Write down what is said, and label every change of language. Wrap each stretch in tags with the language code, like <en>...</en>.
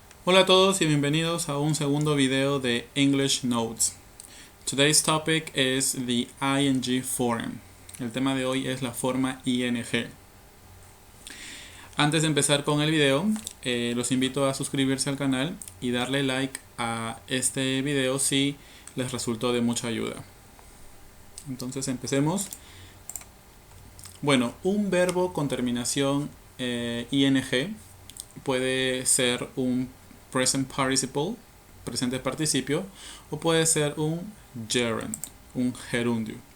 <es>Hola a todos y bienvenidos a un segundo video de English Notes.</es> <en>Today's topic is the ing form.</en> <es>El tema de hoy es la forma ing. Antes de empezar con el video, los invito a suscribirse al canal y darle like a este video si les resultó de mucha ayuda. Entonces empecemos. Bueno, un verbo con terminación ing puede ser un present participle, presente participio, o puede ser un gerund, un gerundio.</es>